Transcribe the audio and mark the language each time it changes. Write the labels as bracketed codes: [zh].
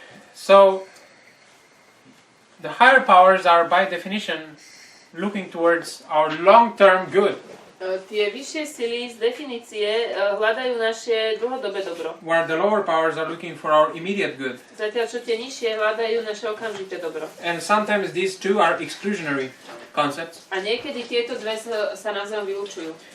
[en] So the higher powers are by definition looking towards our long-term good, [sk] Tie vyššie sily z definície hľadajú naše dlhodobé dobro. [en] where the lower powers are looking for our immediate good. [sk] Zatiaľ, čo tie nižšie hľadajú naše okamžité dobro. [en] And sometimes these two are exclusionary concepts, [sk] A niekedy tieto dve sa navzájom vylúčujú.